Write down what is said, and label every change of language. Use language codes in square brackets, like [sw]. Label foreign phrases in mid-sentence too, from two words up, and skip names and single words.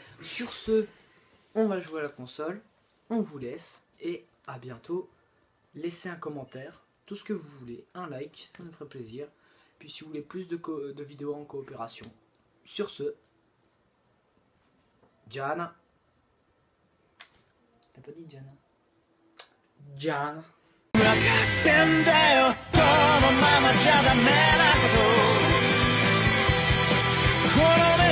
[fr] Sur ce, on va jouer à la console, on vous laisse et à bientôt. Laissez un commentaire, tout ce que vous voulez, un like, ça nous ferait plaisir. Puis si vous voulez plus de vidéos en coopération, sur ce, Gianna. T'as pas dit Gianna? Gian. [ja] 分かってんだよこのままじゃダメなことこの